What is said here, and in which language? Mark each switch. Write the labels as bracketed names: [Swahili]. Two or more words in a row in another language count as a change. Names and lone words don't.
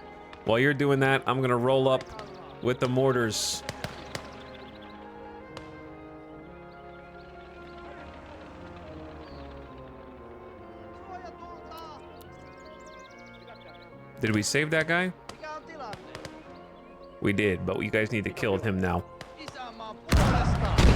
[English] While you're doing that, I'm gonna roll up with the mortars. Did we save that guy? [Finnish] Mikä on tilanne? [English] We did, but you guys need to kill him now. [Finnish] Isänmaan puolesta!